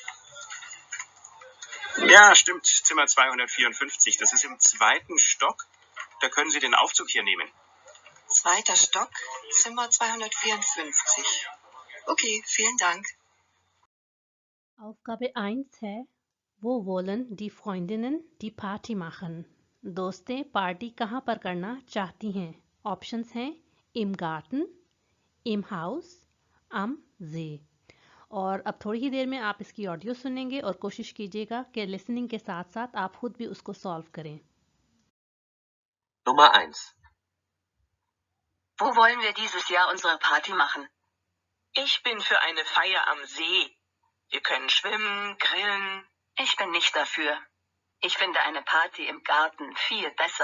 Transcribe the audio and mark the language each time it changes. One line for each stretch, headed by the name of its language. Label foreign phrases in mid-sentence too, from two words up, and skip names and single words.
German: Ja, stimmt, Zimmer 254. Das ist im 2. Stock. Da können Sie den Aufzug hier nehmen. 2. Stock, Zimmer 254. Okay, vielen Dank. Aufgabe 1
Hindi: है वो
German: wollen die Freundinnen die Party machen.
Hindi: दोस्तें पार्टी कहाँ पर करना चाहती हैं? ऑप्शंस हैं
German: im Garten, im Haus, am See।
Hindi: और अब थोड़ी ही देर में आप इसकी ऑडियो सुनेंगे और कोशिश कीजिएगा कि लिसनिंग के साथ साथ आप खुद भी उसको सॉल्व करें।
German: Nummer 1. Wo wollen wir dieses Jahr unsere Party machen? Ich bin für eine Feier am See. Wir können schwimmen, grillen. Ich bin nicht dafür. Ich finde eine Party im Garten viel besser.